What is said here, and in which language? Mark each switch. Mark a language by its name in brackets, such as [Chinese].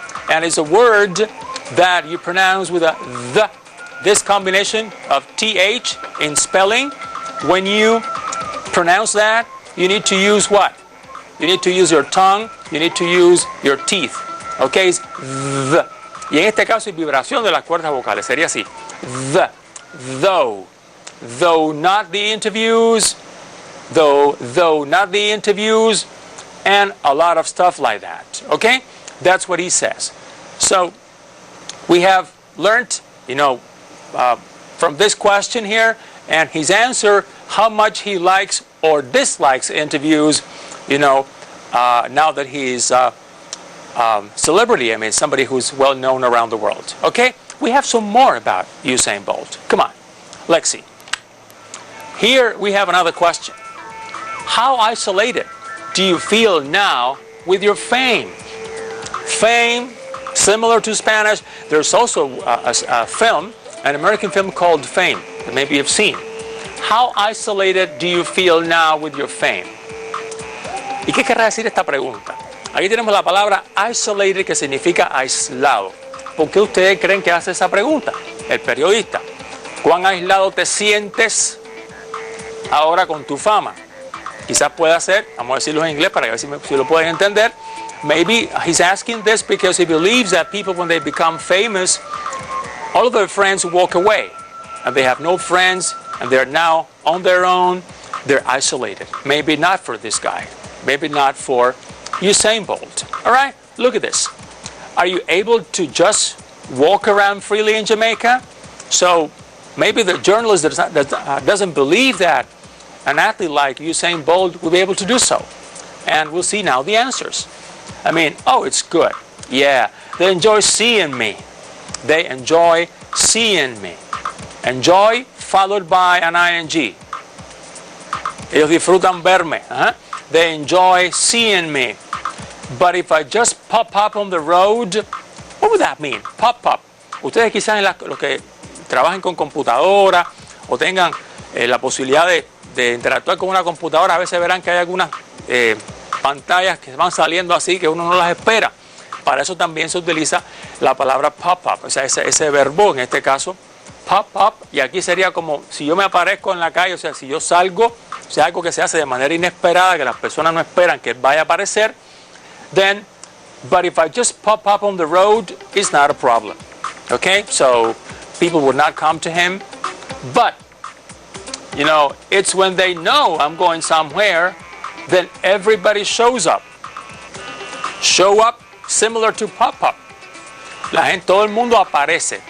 [English] And it's a word that you pronounce with a the. This combination of TH in spelling, when you pronounce that, you need to use what? You need to use your tongue, you need to use your teeth. Okay, it's the. [Spanish] Y en este caso hay vibración de las cuerdas vocales, sería así. [English] The, though. Though not the interviews, though not the interviews, and a lot of stuff like that. Okay? That's what he says. So, we have learned, from this question here and his answer, how much he likes or dislikes interviews, now that he's celebrity, somebody who's well known around the world. Okay? We have some more about Usain Bolt. Come on, let's see. Here we have another question. How isolated do you feel now with your fame? Fame, similar to Spanish, there's also a film, an American film called Fame, that maybe you've seen. How isolated do you feel now with your fame? [Spanish] ¿Y qué querrá decir esta pregunta? Aquí tenemos la palabra isolated, que significa aislado. ¿Por qué ustedes creen que hace esa pregunta? El periodista. ¿Cuán aislado te sientes ahora con tu fama? Quizás pueda ser, vamos a decirlo en inglés para ver si lo pueden entender. [English] Maybe he's asking this because he believes that people, when they become famous, all of their friends walk away and they have no friends and they're now on their own. They're isolated. Maybe not for this guy. Maybe not for Usain Bolt. All right, look at this. Are you able to just walk around freely in Jamaica? So maybe the journalist doesn't believe that an athlete like Usain Bolt will be able to do so. And we'll see now the answers. It's good. Yeah, they enjoy seeing me. They enjoy seeing me. Enjoy followed by an ing. [Spanish] Ellos disfrutan verme. [English] They enjoy seeing me. But if I just pop up on the road, what would that mean? Pop up. [Spanish] Ustedes quizás los que trabajen con computadora o tengan la posibilidad de interactuar con una computadora, a veces verán que hay algunas pantallas que van saliendo así que uno no las espera. Para eso también se utiliza la palabra pop-up, o sea, ese verbo, en este caso, pop-up, y aquí sería como si yo me aparezco en la calle, o sea, si yo salgo, o sea, algo que se hace de manera inesperada, que las personas no esperan que vaya a aparecer, [English] then, but if I just pop up on the road, it's not a problem, okay? So, people would not come to him, but, it's when they know I'm going somewhere, then everybody shows up. Show up, similar to pop-up. [Spanish] Todo el mundo aparece.